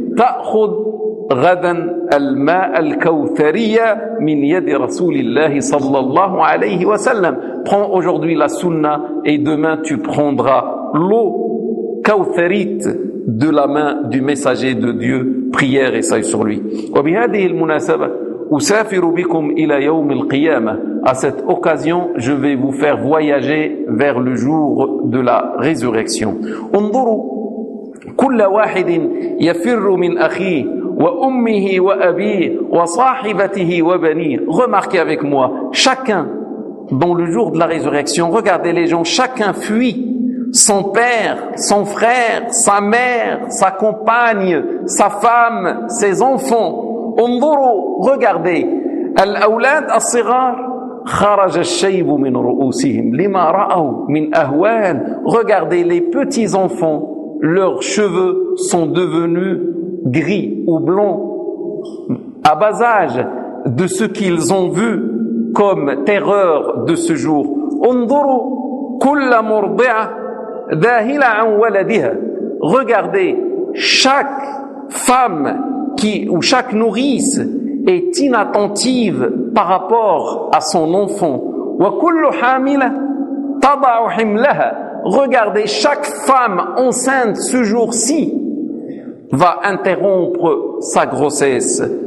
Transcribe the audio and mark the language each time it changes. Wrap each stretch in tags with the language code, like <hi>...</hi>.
<ar>تَأْخُذْ غَدًا الْمَاءَ الْكَوْثَرِيَّ مِنْ يَدِ رَسُولِ اللَّهِ صَلَّى اللَّهُ عَلَيْهِ وَسَلَّمَ</ar> <fr>Prends aujourd'hui la sunna et demain tu prendras l'eau kawthérite de la main du messager de Dieu, prière et salut sur lui.</fr> <ar>وَبِهَذِهِ الْمُنَاسَبَةِ أسافر بكم إلى يوم القيامة.</ar> <fr>À cette occasion, je vais vous faire voyager vers le jour de la résurrection.</fr> <ar>انظروا كل واحد يفر من أخيه وأمه وأبيه وصاحبته وبنيه.</ar> <fr>Remarquez avec moi, chacun dans le jour de la résurrection, regardez les gens, chacun fuit son père, son frère, sa mère, sa compagne, sa femme, ses enfants.</fr> <ar>انظروا,</ar> <fr>regardez,</fr> <ar>الأولاد الصغار خرج الشيب من رؤوسهم لما رأوا من أهوان.</ar> <fr>Regardez, les petits enfants, leurs cheveux sont devenus gris ou blancs à bas âge de ce qu'ils ont vu comme terreur de ce jour.</fr> <ar>انظروا كل مرضعة ذاهلة عن ولدها.</ar> <fr>Regardez, chaque femme qui, ou chaque nourrice est inattentive par rapport à son enfant. Regardez, chaque femme enceinte ce jour-ci va interrompre sa grossesse.</fr>